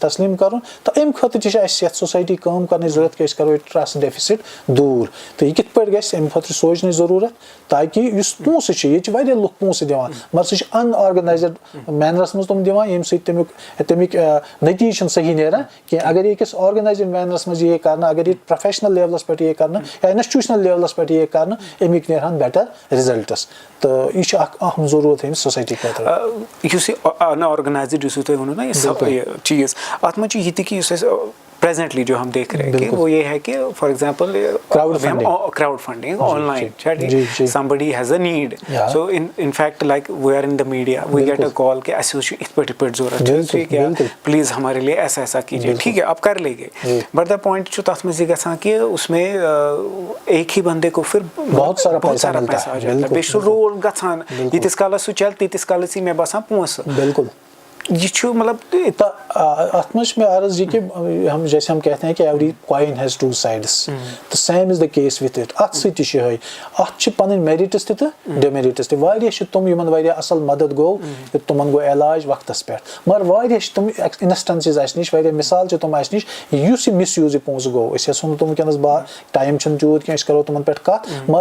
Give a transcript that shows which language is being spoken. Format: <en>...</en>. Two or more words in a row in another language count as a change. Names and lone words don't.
<ks>تسلیٖم کرُن تہٕ امہِ خٲطرٕ تہِ چھِ اَسہِ یتھ سوسایٹی کٲم کرنٕچ ضروٗرت کہِ أسۍ کرو یہِ</ks> <en>trust deficit</en> <ks>دوٗر تہٕ یہِ کِتھ پٲٹھۍ گژھِ امہِ خٲطرٕ سونٛچنٕچ ضروٗرت تاکہِ یُس پونٛسہٕ چھِ ییٚتہِ چھِ واریاہ لُکھ پونٛسہٕ دِوان مگر سُہ چھِ</ks> <en>unorganized manners</en> <ks>منٛز تِم دِوان ییٚمہِ سۭتۍ تمیُک نٔتیٖجہٕ چھُنہٕ صحیح نیران کینٛہہ اگر یہِ أکِس</ks> <en>organized manners</en> <ks>منٛز یِیہِ کرنہٕ اگر یہِ</ks> <en>professional levels</en> <ks>پٮ۪ٹھ یِیہِ کرنہٕ یا</ks> <en>institutional levels</en> <ks>پٮ۪ٹھ یِیہِ کرنہٕ امیِکۍ نیرہن</ks> <en>better results</en> <ks>تہٕ یہِ چھُ اکھ اہم ضروٗرت أمِس سوسایٹی خٲطرٕ یُس یہِ ان آرگنایزڈ یُس تۄہہِ ووٚنوُ نا یہِ چیٖز اتھ منٛز چھُ یہِ تہِ کہِ یُس اَسہِ presently</ks> <ur>جو ہم دیکھ رہے ہیں کہ وہ یہ ہے کہ</ur> <en>for example crowd funding online somebody has a need so in fact like we are in the media we get a call</en> <ks>کہ اسے چھُ یِتھ پٲٹھۍ ضروٗرت</ks> <ur>ٹھیٖک ہے پلیز ہمارے لیے ایسا ایسا کیجیے ٹھیک ہے آپ کر لیں گے</ur> <en>but the point</en> <ks>چھُ تتھ منٛز یہِ گژھان</ks> <ur>کہ اس میں ایک ہی بندے کو پھر بہت سارا پیسہ آ جاتا ہے</ur> <ks>بیٚیہِ چھُ رول گژھان ییٖتِس کالس سُہ چلہِ تیٖتِس کالس یی مےٚ باسان پونٛسہٕ</ks> <ur>بالکل</ur> <ks>یہ چھُ مطلب اتھ منٛز چھُ مےٚ عرض یہِ کہِ</ks> <ur>ہم جیسے ہم کہتے ہیں کہ</ur> <en>every coin has two sides</en> <ks>تہٕ</ks> <en>same is the case with it</en> <ks>اتھ سۭتۍ تہِ چھُ یِہوے اتھ چھِ پنٕنۍ میرِٹس تہِ تہٕ ڈِمیرِٹس تہِ واریاہ چھِ تِم یِمن واریاہ اصل مدد گوٚو تِمن گوٚو علاج وقتس پٮ۪ٹھ مگر واریاہ چھِ تِم انسٹنسز اسہِ نِش واریاہ مِثال چھِ تِم اسہِ نِش یُس یہِ مِس یوٗز یہِ پونٛسہٕ گوٚو أسۍ یژھو نہٕ تِم وٕنکیٚنس ٹایم چھُنہٕ تیوٗت کینٛہہ أسۍ کرو تِمن پٮ۪ٹھ کتھ مگر</ks>